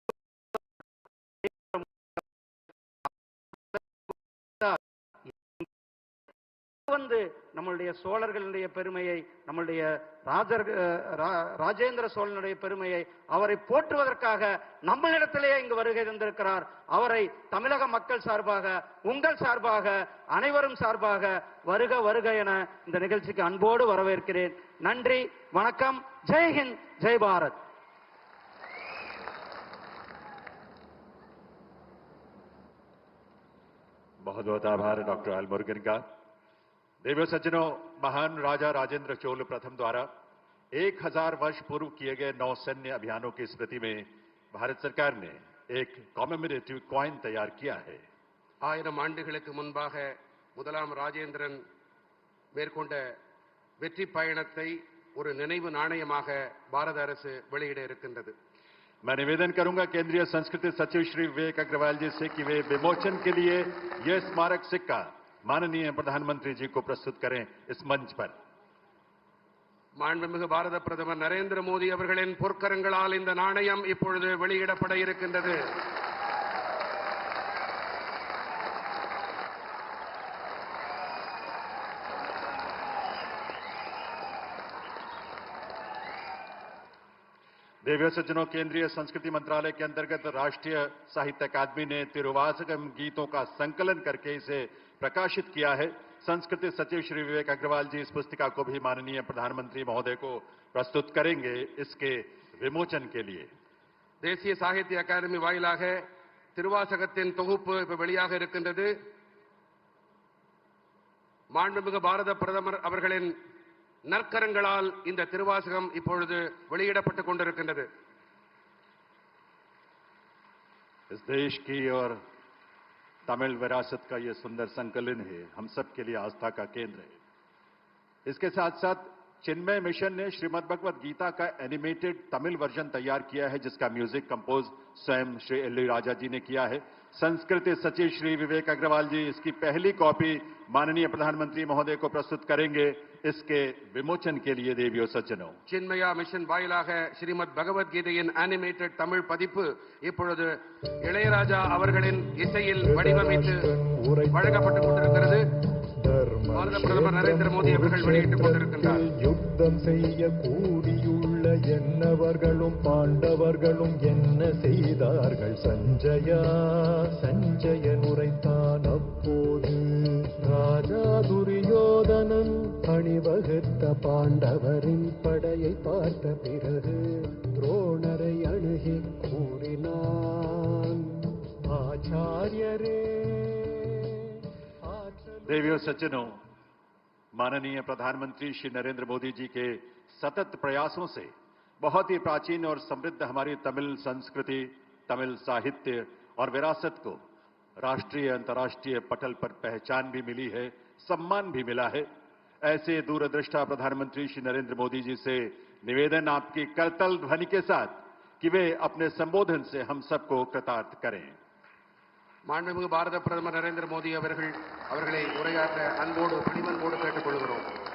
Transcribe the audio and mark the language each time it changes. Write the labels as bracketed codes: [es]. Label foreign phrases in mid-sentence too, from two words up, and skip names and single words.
[ta] வந்து நம்மளுடைய சோழர்களுடைய பெருமையை, நம்மளுடைய ராஜேந்திர சோழனுடைய பெருமையை, அவரை போற்றுவதற்காக நம்மளிடத்திலேயே இங்கு வருகை தந்திருக்கிறார். அவரை தமிழக மக்கள் சார்பாக, உங்கள் சார்பாக, அனைவரும் சார்பாக வருக வருக என இந்த நிகழ்ச்சிக்கு அன்போடு வரவேற்கிறேன். நன்றி, வணக்கம். [hi] जय हिंद, जय भारत. बहुत बहुत आभार डॉक्टर एल मुरुगन का। देवियों सज्जनों, महान राजा राजेंद्र चोल प्रथम द्वारा 1000 वर्ष पूर्व किए गए नौसैन्य अभियानों की स्मृति में भारत सरकार ने एक [en] commemorative coin [hi] तैयार किया है. [ta] 1000 ஆண்டுகளுக்கு முன்பாக முதலாம் ராஜேந்திரன் மேற்கொண்ட வெற்றி பயணத்தை ஒரு நினைவு நாணயமாக பாரத அரசு வெளியிட இருக்கின்றது. [hi] मैं निवेदन करूंगा केंद्रीय संस्कृति सचिव श्री विवेक अग्रवाल जी से कि वे विमोचन के लिए यह स्मारक सिक्का माननीय प्रधानमंत्री जी को प्रस्तुत करें इस मंच पर. [ta] மாண்புமிகு பாரத பிரதமர் நரேந்திர மோடி அவர்களின் பொற்கரங்களால் இந்த நாணயம் இப்பொழுது வெளியிடப்பட இருக்கின்றது. [hi] देवियों सज्जनों, केंद्रीय संस्कृति मंत्रालय के अंतर्गत राष्ट्रीय साहित्य अकादमी ने तिरुवासकम गीतों का संकलन करके इसे प्रकाशित किया है. संस्कृति सचिव श्री विवेक अग्रवाल जी इस पुस्तिका को भी माननीय प्रधानमंत्री महोदय को प्रस्तुत करेंगे इसके विमोचन के लिए. [ta] தேசிய சாகித்ய அகாடமி வாயிலாக திருவாசகத்தின் தொகுப்பு இப்ப வெளியாக இருக்கின்றது. மாண்புமிகு பாரத பிரதமர் அவர்களின் நற்கரங்களால் இந்த திருவாசகம் இப்பொழுது வெளியிடப்பட்டுக் கொண்டிருக்கின்றது. [hi] इस देश की और तमिल विरासत का यह सुंदर संकलन है, हम सब के लिए आस्था का केंद्र है. इसके साथ साथ चिन्मय मिशन ने श्रीमद् भगवत गीता का [en] animated Tamil version [hi] तैयार किया है, जिसका [en] music compose [hi] स्वयं श्री एल राजा जी ने किया है. संस्कृति सचिव श्री विवेक अग्रवाल जी इसकी पहली कॉपी माननीय प्रधानमंत्री महोदय को प्रस्तुत करेंगे इसके विमोचन के लिए. देवियों सज्जनों, [ta] சின்மயா மிஷன் வாயிலாக ஸ்ரீமத் பகவத்கீதையின் அனிமேட்டட் தமிழ் பதிப்பு இப்பொழுது இளையராஜா அவர்களின் இசையில் வடிவமைத்து வழங்கப்பட்டுக் கொண்டிருக்கிறது. பாரத பிரதமர் நரேந்திர மோடி அவர்கள் வெளியிட்டுக் கொண்டிருக்கின்றார். யுத்தம் செய்ய கூடியுள்ள என்னவர்களும் பாண்டவர்களும் என்ன செய்தார்கள் சஞ்சயா? சஞ்சயன் உரைத்தான் அப்போது, ராஜா துரியோதனன் அணிவகுத்த பாண்டவரின் படையை பார்த்த பிறகு துரோணரை அணுகி கூறினான், ஆச்சாரியரே. [hi] देवियों सज्जनों, माननीय प्रधानमंत्री श्री नरेंद्र मोदी जी के सतत प्रयासों से बहुत ही प्राचीन और समृद्ध हमारी तमिल संस्कृति, तमिल साहित्य और विरासत को राष्ट्रीय अंतर्राष्ट्रीय पटल पर पहचान भी मिली है, सम्मान भी मिला है. ऐसे दूरदृष्टा प्रधानमंत्री श्री नरेंद्र मोदी जी से निवेदन आपकी करतल ध्वनि के साथ कि वे अपने संबोधन से हम सबको कृतार्थ करें. [ta] மாண்புமிகு பாரத பிரதமர் நரேந்திர மோடி அவர்களை உரையாற்ற அன்போடு பணிவன்போடு கேட்டுக் கொள்கிறோம்.